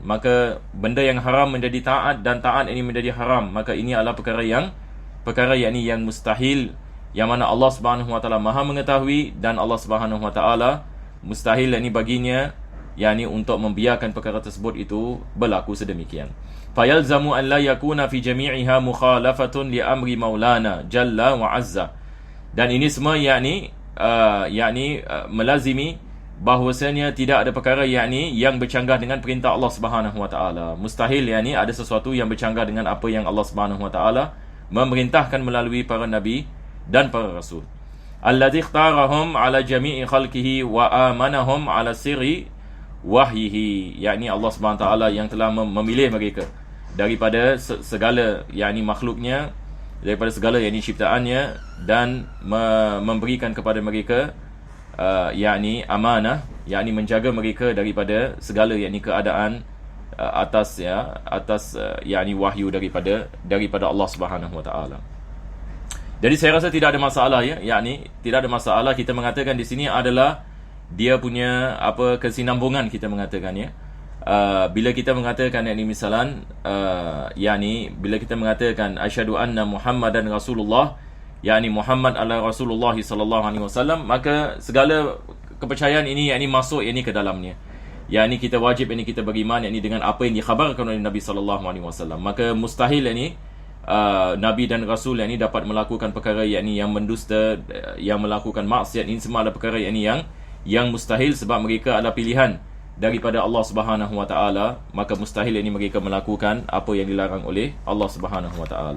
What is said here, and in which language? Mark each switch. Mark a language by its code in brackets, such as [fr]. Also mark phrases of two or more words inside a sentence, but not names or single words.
[ms] Maka benda yang haram menjadi taat dan taat ini menjadi haram, maka ini adalah perkara yang mustahil, yang mana Allah [ar] سبحانه وتعالى [ms] Maha mengetahui, dan Allah [ar] سبحانه وتعالى [ms] mustahil baginya untuk membiarkan perkara tersebut itu berlaku sedemikian. [ar] فيلزم أن لا يكون في جميعها مخالفة لأمر مولانا جل وعز. [ms] Dan ini semua melazimi bahwasanya tidak ada perkara yang bercanggah dengan perintah Allah [ar] سبحانه وتعالى. [ms] Mustahil ada sesuatu yang bercanggah dengan apa yang Allah [ar] سبحانه وتعالى [ms] memerintahkan melalui para nabi dan para rasul. [ar] الذي اختارهم على جميع خلقه وأمنهم على سر وحيه. [ms] Allah [ar] سبحانه وتعالى [ms] yang telah memilih mereka daripada segala makhluknya, daripada segala ciptaannya, dan memberikan kepada mereka amanah, menjaga mereka daripada segala keadaan atas wahyu daripada Allah [ar] سبحانه وتعالى. [ms] Jadi saya rasa tidak ada masalah tidak ada masalah kita mengatakan di sini adalah dia punya kesinambungan, kita mengatakan bila kita mengatakan misalan bila kita mengatakan [ar] أشهد أن محمدا رسول الله, [ms] Muhammad adalah Rasulullah [ar] صلى الله عليه وسلم, [ms] maka segala kepercayaan ini masuk ke dalamnya. Kita wajib kita beriman dengan apa yang dikhabarkan oleh Nabi [ar] صلى الله عليه وسلم. [ms] Maka mustahil Nabi dan Rasul dapat melakukan perkara yang mendusta, yang melakukan maksiat. Ini semua adalah perkara yang mustahil, sebab mereka adalah pilihan daripada Allah [ar] سبحانه وتعالى. [ms] Maka mustahil mereka melakukan apa yang dilarang oleh Allah [ar] سبحانه وتعالى.